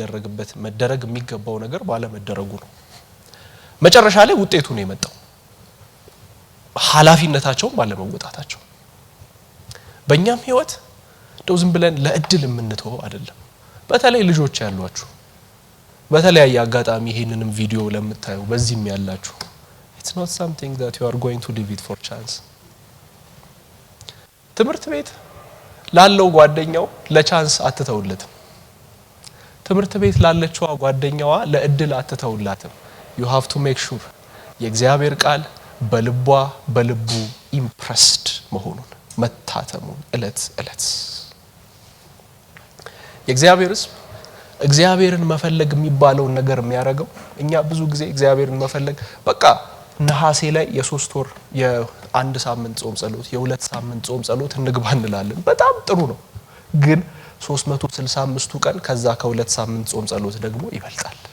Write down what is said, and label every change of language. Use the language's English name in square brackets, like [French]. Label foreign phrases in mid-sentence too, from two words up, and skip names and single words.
[Amharic] መደረግ የሚገባው ነገር ባለ መደረጉ ነው። መጨረሻ ላይ ውጤቱ ነው የመጣው። ኃላፊነታቸውን ባለመወጣታቸው በእኛም ህይወት እንደው ዝም ብለን ለእድል የምንተው አይደለም። በተለይ ልጆች ያሏችሁ በተለያየ አጋጣሚ ይሄንንም ቪዲዮ ለምታዩ በዚህም ያላችሁ [English] it's not something that you are going to leave it for chance። [Amharic] ትምህርት ቤት ላለው ጓደኛው ለቻንስ አትተውለትም። ትምህርት ቤት ላለችዋ ጓደኛዋ ለእድል አትተውላትም። [English] you have to make sure [Amharic] የእግዚአብሔር ቃል በልቡ ኢምፕረስድ መሆኑን መታተሙን እለት የእግዚአብሔር ሕዝብ እግዚአብሔርን መፈለግ የሚባለውን ነገር የሚያደርገው እኛ ብዙ ጊዜ እግዚአብሔርን መፈለግ በቃ ነሐሴ ላይ የ3 ወር የ1 ሳምንት ጾም ጸሎት የ2 ሳምንት ጾም ጸሎት እንግባ እንላለን። በጣም ጥሩ ነው። ግን 365ቱ ቀን ከዛ ከ2 ሳምንት ጾም ጸሎት ደግሞ ይበልጣል።